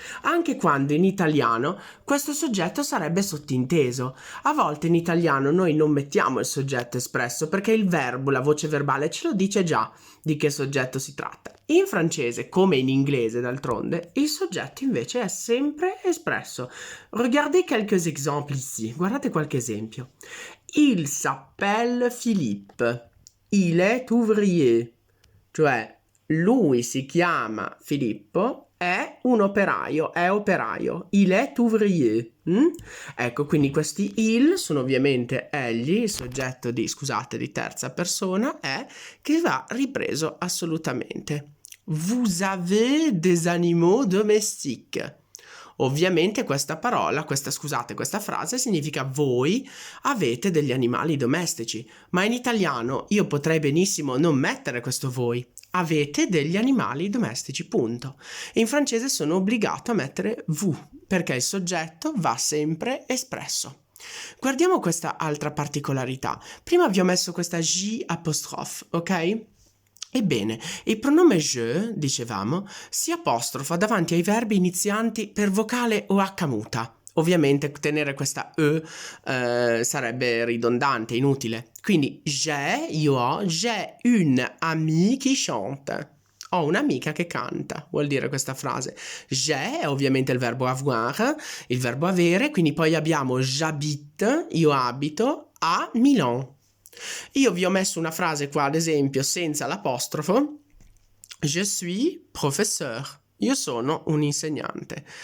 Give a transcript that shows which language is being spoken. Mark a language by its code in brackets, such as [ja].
[it] Anche quando in italiano questo soggetto sarebbe sottinteso. A volte in italiano noi non mettiamo il soggetto espresso perché il verbo, la voce verbale, ce lo dice già di che soggetto si tratta. In francese, come in inglese d'altronde, il soggetto invece è sempre espresso. [fr] Regardez quelques exemples ici. [it] Guardate qualche esempio. [fr] Il s'appelle Philippe. Il est ouvrier. [it] Cioè, lui si chiama Filippo, è un operaio, è operaio. [fr] Il est ouvrier. [it] Ecco, quindi questi il sono ovviamente egli, il soggetto di, scusate, di terza persona, è, che va ripreso assolutamente. [fr] Vous avez des animaux domestiques. [it] Ovviamente questa frase significa voi avete degli animali domestici, ma in italiano io potrei benissimo non mettere questo voi. Avete degli animali domestici, punto. In francese sono obbligato a mettere vous, perché il soggetto va sempre espresso. Guardiamo questa altra particolarità. Prima vi ho messo questa J apostrofe, ok? Ebbene, il pronome je, dicevamo, si apostrofa davanti ai verbi inizianti per vocale o H muta. Ovviamente tenere questa sarebbe ridondante, inutile. Quindi [fr] j'ai une amie qui chante. [it] Ho un'amica che canta, vuol dire questa frase. J'ai è ovviamente il verbo avoir, il verbo avere, quindi poi abbiamo j'habite, io abito, a Milan. Io vi ho messo una frase qua, ad esempio, senza l'apostrofo. [fr] Je suis professeur. [it] Io sono un insegnante.